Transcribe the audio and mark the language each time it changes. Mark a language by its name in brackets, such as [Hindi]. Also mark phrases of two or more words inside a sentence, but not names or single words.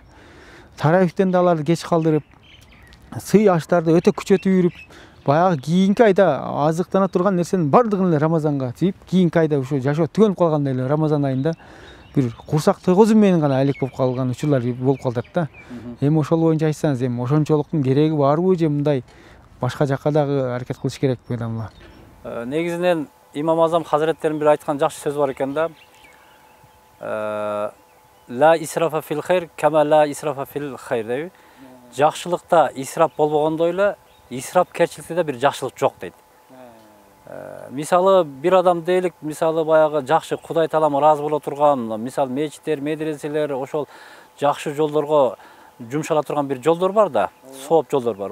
[Kyrgyz] Таравихтен да аларды кеч калдырып, сый аштарды өтө күчөтүп үйрүп, баягы кийинки айда азыктана турган нерсенин бардыгын эле Рамазанга тийип, кийинки айда ушу жашоо түгөнүп калгандай эле Рамазан айында бир курсак тойгозуу менен гана алек болуп калган учурлар болуп калат да. Эми ошол боюнча айтсаңыз, эми ошончолуктун кереги барбы же мындай башка жакка дагы аракет кылыш керек мыйдамла? Негизинен Имам Азам Хазреттерин бир айткан жакшы сөзү бар экен да. [Arabic] لا إسراف في الخير، كما لا إسراف في الخير дейби. [Kyrgyz] Жакшылыкта исрап болбогондой эле исрапкерчиликте да бир жакшылык жок дейт. Мисалы бир адам дейлик, мисалы баягы жакшы Кудай Таалам ыраазы боло турган, мисалы мечиттер, медреселер, ошол жакшы жолдорго жумшала турган бир жолдор бар да, сооп жолдор бар.